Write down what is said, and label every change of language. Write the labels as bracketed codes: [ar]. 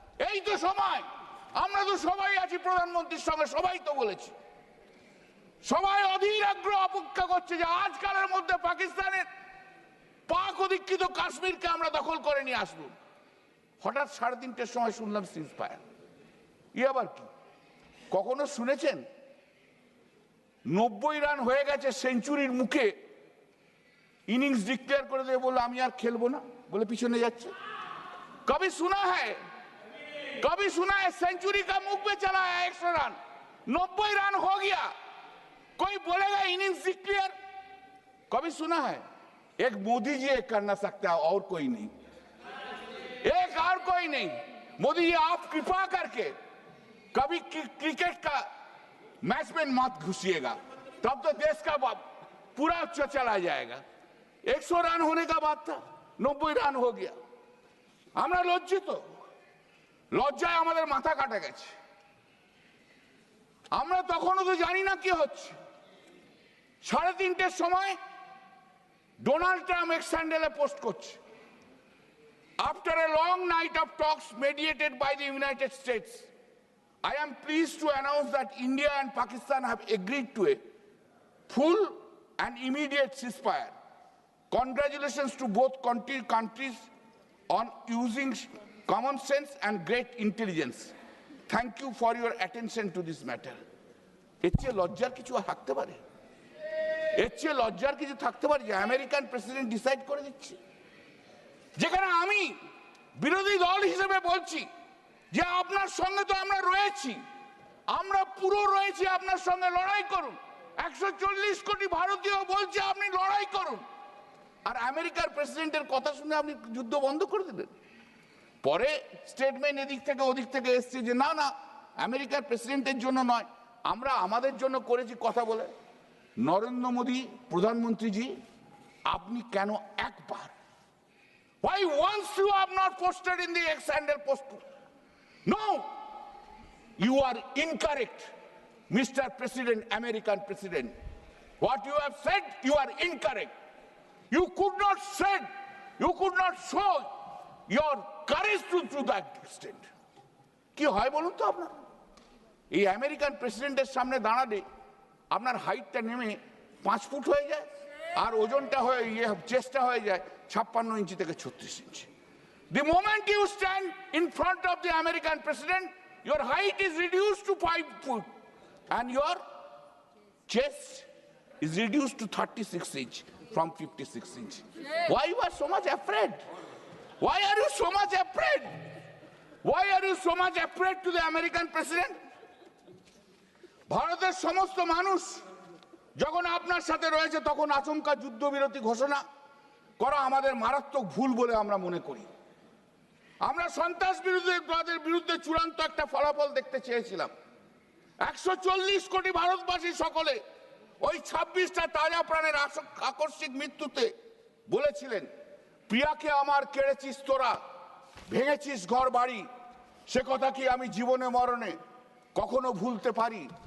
[bn] এই তো সময়, আমরা তো সবাই আছি প্রধানমন্ত্রীর সঙ্গে, সবাই তো বলেছি, সবাই অধীর আগ্রহ অপেক্ষা করছে যে আজকালের মধ্যে পাকিস্তানের পাক অধিকৃত কাশ্মীরকে আমরা দখল করে নিয়ে আসবো। হঠাৎ 3:30টার সময় শুনলাম সিজ ফায়ার। ই আবার কি? কখনো শুনেছেন 90 রান হয়ে গেছে, সেঞ্চুরির মুখে ইনিংস ডিক্লেয়ার করে দিয়ে বললো আমি আর খেলবো না, বলে পিছনে যাচ্ছে? [hi] কবি শোনা হ্যায়, कभी सुना है सेंचुरी का मुख पे चला है 100 रन, 90 रन हो गया, कोई बोलेगा इनिंग्स डिक्लेयर? कभी सुना है? एक मोदी जी एक करना सकता है और कोई नहीं, एक और कोई नहीं। मोदी जी आप कृपा करके कभी क्रिकेट का मैच में मत घुसिएगा, तब तो देश का पूरा चला जाएगा। 100 रन होने का बात था, 90 रन हो गया। [bn] আমরা লজ্জিত, লজ্জায় আমাদের মাথা কাটা গেছে। আমরা তখনও তো জানি না কি হচ্ছে। 3:30টার সময় ডোনাল্ড ট্রাম্প এক্স হ্যান্ডেলে পোস্ট করছে, [en] After a long night of talks mediated by the United States, I am pleased to announce that India and Pakistan have agreed to a full and immediate ceasefire. Congratulations to both countries on using common sense and great intelligence. Thank you for your attention to this matter. [bn] এর চেয়ে লজ্জার কিছু থাকতে পারে? এর চেয়ে লজ্জার কিছু থাকতে পারে যে আমেরিকান প্রেসিডেন্ট ডিসাইড করে দিচ্ছে? যেখানে আমি বিরোধী দল হিসেবে বলছি যে আপনার সঙ্গে তো আমরা রয়েছি, আমরা পুরো রয়েছি, আপনার সঙ্গে লড়াই করুন। 140 কোটি ভারতীয় বলছে আপনি লড়াই করুন, আর আমেরিকার প্রেসিডেন্টের কথা শুনে আপনি যুদ্ধ বন্ধ করে দিলেন। পরে স্টেটমেন্ট এদিক থেকে ওদিক থেকে এসছে যে না না, আমেরিকার প্রেসিডেন্টের জন্য নয়, আমরা আমাদের জন্য করেছি কথা বলে। নরেন্দ্র মোদী প্রধানমন্ত্রীজি, আপনি কেন একবার, [en] why once you have not posted in the X-handle post? No, you are incorrect, Mr. President, American President. What you have said, you are incorrect. You could not said, you could not show your courage to that extent. [bn] কি হয় বলুন তো আপনার? এই American প্রেসিডেন্টের সামনে দাঁড়ালে আপনার হাইটটা নেমে 5 ফুট হয়ে যায়, আর ওজনটা হয়ে চেস্টটা হয়ে যায় 56 ইঞ্চি থেকে 36 ইঞ্চি। [en] The moment you stand in front of the American president, your height is reduced to 5 foot and your chest is reduced to 36 inch from 56 inch. Why you are so much afraid? Why are you so much afraid? Why are you so much afraid to the American president? [bn] ভারতের সমস্ত মানুষ যখন আপনার সাথে রয়েছে তখন আচমকা যুদ্ধবিরতি ঘোষণা করা আমাদের মারাত্মক ভুল বলে আমরা মনে করি। আমরা সন্ত্রাসবাদের বিরুদ্ধে চূড়ান্ত একটা ফলাফল দেখতে চেয়েছিলাম। 140 কোটি ভারতবাসী সকলে ওই 26টা তাজা প্রাণের আকস্মিক মৃত্যুতে বলেছিলেন, প্রিয়াকে আমার কেড়েছিস তোরা, ভেঙেছিস ঘর বাড়ি, সে কথা কি আমি জীবনে মরণে কখনো ভুলতে পারি?